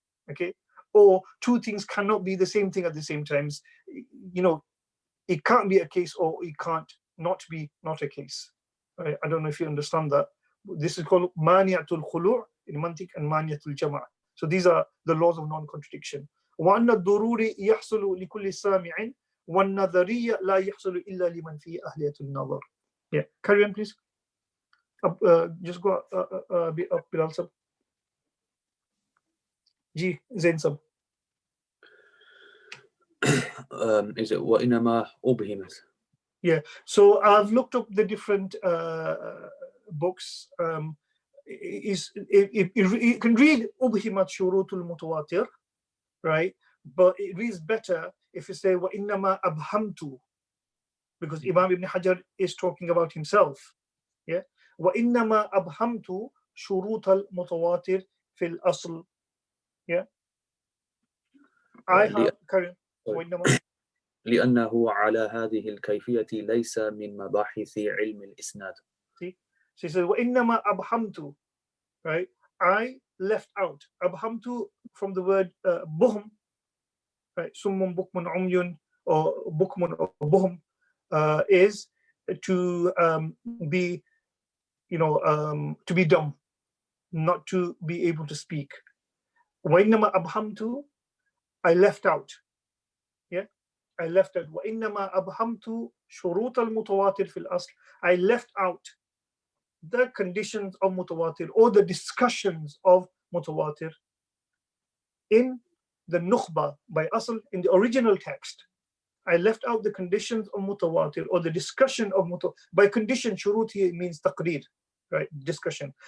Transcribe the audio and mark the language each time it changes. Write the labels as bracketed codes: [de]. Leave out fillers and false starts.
[en] Okay, or two things cannot be the same thing at the same times. It can't be a case or it can't not a case. Right? I don't know if you understand that. This is called mani'atul khulu' in mantiq and mani'atul jama'. So these are the laws of non-contradiction. [ar] وأن الضروري يحصل لكل سامع والنظرية لا يحصل إلا لمن فيه أهلية النظر. [en] Yeah, carry on, please. Just go a bit up, Bilal sab. Ji, Zain sab. Is it [ar] وإنما أبهمت? [en] Yeah, so I've looked up the different books. You can read [ar] أبهمت شروط المتواتر, [en] right? But it reads better if you say [ar] وإنما أبهمت, [en] because Imam Ibn Hajar is talking about himself. [ar] Yeah, وإنما أبهمت شروط المتواتر في الأصل. [en] Yeah, I have وإنما [ar] لأنه على هذه الكيفية ليس من مباحث علم الإسناد. [en] See, she says [ar] وإنما أبهمت, [en] right? I left out. أبهمت from the word بهم, right? [ar] سم بكم عمي [en] or بكم or بهم is to be, to be dumb, not to be able to speak. [ar] وإنما أبهمت, [en] I left out. Yeah, I left out. [ar] وإنما أبهمت شروط المتواتر في الأصل. [en] I left out the conditions of mutawatir or the discussions of mutawatir in the Nukhba by Asl, in the original text. I left out the conditions of mutawatir or the discussion of mutawatir. By condition, shurut here means taqreer, right? Discussion.